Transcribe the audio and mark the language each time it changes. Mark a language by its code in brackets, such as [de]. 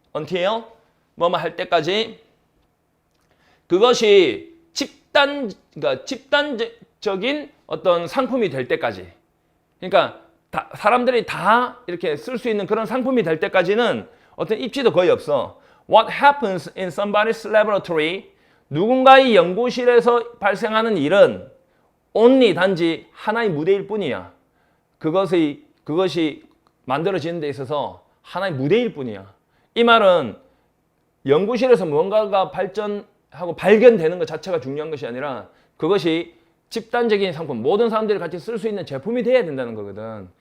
[ko] until 뭐뭐 할 때까지. 그것이 그러니까 집단적인 어떤 상품이 될 때까지. 그러니까 사람들이 다 이렇게 쓸 수 있는 그런 상품이 될 때까지는 어떤 입지도 거의 없어. [en] What happens in somebody's laboratory? [ko] 누군가의 연구실에서 발생하는 일은 only 단지 하나의 무대일 뿐이야. 그것이 만들어지는 데 있어서 하나의 무대일 뿐이야. 이 말은 연구실에서 무언가가 발전하고 발견되는 것 자체가 중요한 것이 아니라 그것이 집단적인 상품, 모든 사람들이 같이 쓸 수 있는 제품이 돼야 된다는 거거든.